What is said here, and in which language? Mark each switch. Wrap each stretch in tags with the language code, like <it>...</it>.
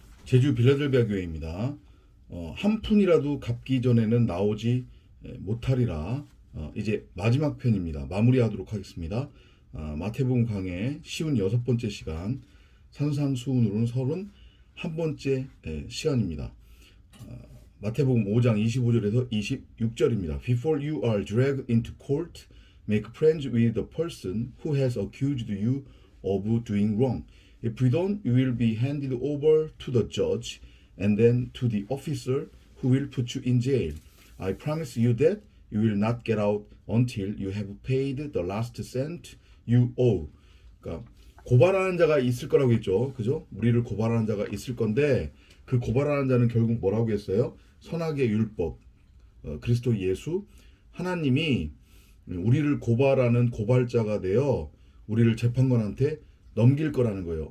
<ko>제주 빌라델비아 교회입니다. 한 푼이라도 갚기 전에는 나오지 못하리라. 이제 마지막 편입니다. 마무리하도록 하겠습니다. 마태복음 강해 쉬운 6번째 시간, 산상수훈으로는 31번째 시간입니다. 마태복음 5장 25절에서 26절입니다.</ko> <en>Before you are dragged into court, make friends with the person who has accused you of doing wrong. If you don't, you will be handed over to the judge and then to the officer who will put you in jail. I promise you that you will not get out until you have paid the last cent you owe.</en> <ko>그러니까 고발하는 자가 있을 거라고 했죠. 그죠? 우리를 고발하는 자가 있을 건데 그 고발하는 자는 결국 뭐라고 했어요? 선악의 율법, 그리스도 예수, 하나님이 우리를 고발하는 고발자가 되어 우리를 재판관한테 넘길 거라는 거예요.</ko>